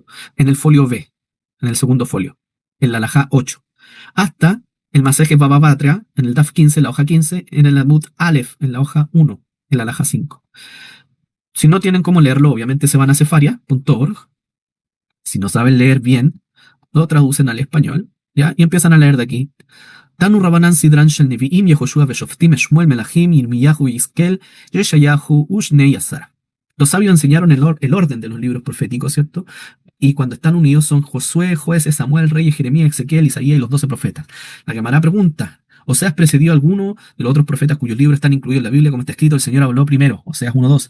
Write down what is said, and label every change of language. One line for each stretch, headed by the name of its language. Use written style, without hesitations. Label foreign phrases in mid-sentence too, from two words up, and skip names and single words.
Spanish: En el folio B, en el segundo folio, en la alajá 8, hasta el Masejet Baba Batra en el DAF 15, en la hoja 15, en el
Hebrew: עמוד אלף,
Spanish: en la hoja 1, en la alajá 5. Si no tienen cómo leerlo, obviamente se van a cefaria.org. Si no saben leer bien, lo traducen al español, ¿ya? Y empiezan a leer de aquí.
Hebrew: תנו רבנן סדרן של נביאים יהושע ושופטים שמואל מלכים ירמיהו ויחזקאל ישעיהו ושני עשר.
Spanish: Los sabios enseñaron el orden de los libros proféticos, ¿cierto? Y cuando están unidos son Josué, Jueces, Samuel, Reyes, Jeremías, Ezequiel, Isaías y los 12 profetas. La Gemara pregunta: ¿Oseas precedió a alguno de los otros profetas cuyos libros están incluidos en la Biblia? Como está escrito, el Señor habló primero. Oseas 1:2.